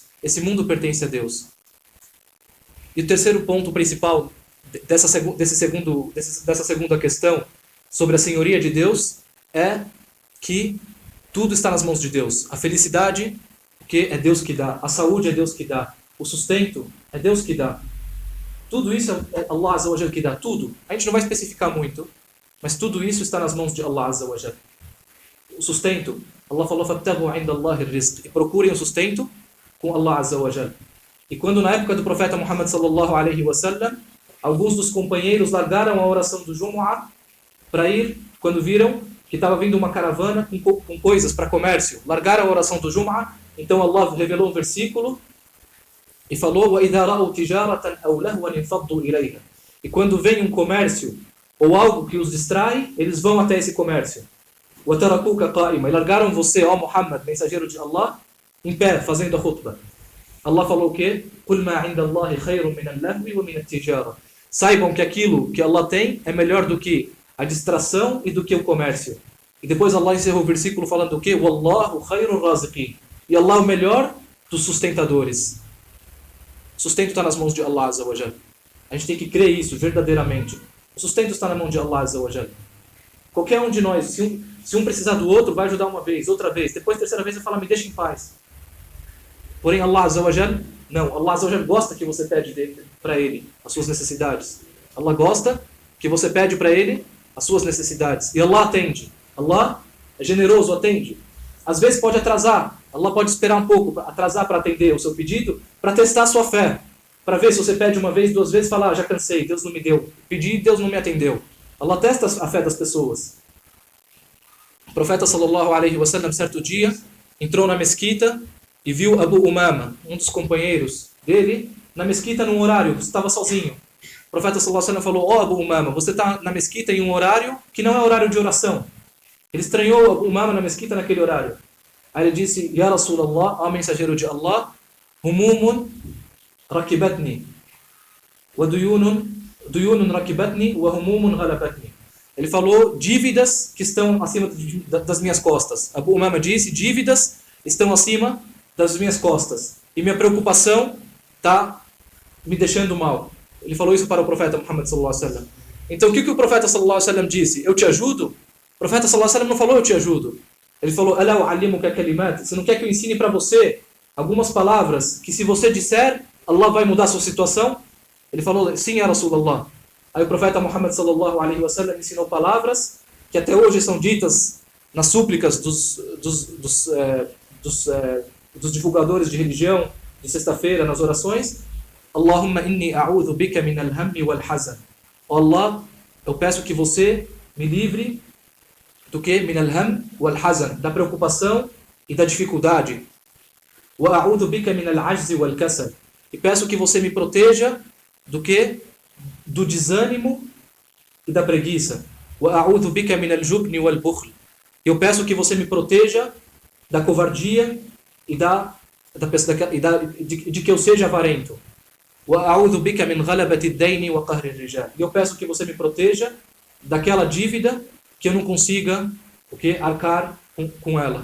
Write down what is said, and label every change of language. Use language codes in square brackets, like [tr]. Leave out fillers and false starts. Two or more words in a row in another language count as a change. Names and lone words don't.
[pt] Esse mundo pertence a Deus. E o terceiro ponto principal dessa segunda questão sobre a senhoria de Deus é que tudo está nas mãos de Deus. A felicidade, que é Deus que dá. A saúde é Deus que dá. O sustento é Deus que dá. Tudo isso é Allah [ar] عز وجل [pt] que dá. Tudo. A gente não vai especificar muito, mas tudo isso está nas mãos de Allah [ar] عز وجل. [pt] O sustento, Allah falou, [ar] فَابْتَغُوا عِنْدَ اللَّهِ الرِّزْقِ. [pt] E procurem o sustento com Allah Azza wa Jal. E quando na época do profeta Muhammad [ar] صلى الله عليه وسلم, [pt] alguns dos companheiros largaram a oração do Jumu'ah para ir, quando viram que estava vindo uma caravana com coisas para comércio, largaram a oração do Jumu'ah, então Allah revelou um versículo e falou, [ar] وَإِذَا رَأُوا تِجَارَةً أَوْ لَهْوًا انفَضُّوا إِلَيْهَا. [pt] E quando vem um comércio ou algo que os distrai, eles vão até esse comércio. [ar] وَتَرَكُوكَ قَائِمًا. [pt] E largaram você, ó Muhammad, mensageiro de Allah, em pé, fazendo a khutbah. Allah falou o quê? [ar] قُلْ مَا عِنْدَ اللَّهِ خَيْرٌ مِنَ اللَّهْوِ وَمِنَ التِّجَارَةِ. [pt] Saibam que aquilo que Allah tem é melhor do que a distração e do que o comércio. E depois Allah encerrou o versículo falando o quê? [ar] وَاللَّهُ خَيْرُ الرَّازِقِينَ. [pt] E Allah é o melhor dos sustentadores. O sustento está nas mãos de Allah [ar] عز وجل. [pt] A gente tem que crer isso verdadeiramente. O sustento está na mão de Allah [ar] عز وجل. [pt] Qualquer um de nós, se um precisar do outro, vai ajudar uma vez, outra vez. Depois, terceira vez, vai falar, me deixa em paz. Porém, Allah [ar] عز وجل, [pt] não. Allah [ar] عز وجل [pt] gosta que você pede para Ele as suas necessidades. Allah gosta que você pede para Ele as suas necessidades. E Allah atende. Allah é generoso, atende. Às vezes pode atrasar. Allah pode esperar um pouco, atrasar para atender o seu pedido, para testar a sua fé. Para ver se você pede uma vez, duas vezes, e fala, já cansei, Deus não me deu. Pedi, Deus não me atendeu. Allah testa a fé das pessoas. O profeta [ar] صلى الله عليه وسلم, [pt] certo dia, entrou na mesquita e viu Abu Umama, um dos companheiros dele, na mesquita num horário, estava sozinho. O profeta [ar] صلى الله عليه وسلم [pt] falou: Abu Umama, você está na mesquita em um horário que não é horário de oração. Ele estranhou Abu Umama na mesquita naquele horário. Aí ele disse: [ar] يا رسول الله, [pt] ó mensageiro de Allah, [ar] هموم ركبتني وديون ركبتني وهموم غلبتني. [pt] Ele falou dívidas que estão acima das minhas costas. Abu Umama disse: dívidas estão acima das minhas costas. E minha preocupação está me deixando mal. Ele falou isso para o profeta Muhammad [ar] صلى الله عليه وسلم. [pt] Então o que o profeta [ar] صلى الله عليه وسلم [pt] disse? Eu te ajudo? O profeta [ar] صلى الله عليه وسلم [pt] não falou eu te ajudo. Ele falou: [ar] ألا أعلمك كلمات. [pt] Você não quer que eu ensine para você algumas palavras que se você disser, Allah vai mudar a sua situação? Ele falou: sim, [ar] يا رسول الله. [pt] Aí o profeta Muhammad [ar] صلى الله عليه وسلم [pt] ensinou palavras que até hoje são ditas nas súplicas dos divulgadores de religião de sexta-feira, nas orações. [ar] اللهم إني أعوذ بك من الهم والحزن. [pt] Oh Allah, eu peço que você me livre do que? [ar] من الهم والحزن, [pt] da preocupação e da dificuldade. [ar] وأعوذ بك من العجز والكسل. [pt] E peço que você me proteja do que? Do desânimo e da preguiça. [ar] وأعوذ بك من الجبن والبخل. [pt] Eu peço que você me proteja da covardia e de que eu seja avarento. [ar] وَأَعُوذُ بِكَ مِنْ غَلَبَةِ الدَّيْنِ وَقَهْرِ الرِّجَالِ. [pt] E eu peço que você me proteja daquela dívida que eu não consiga arcar com ela.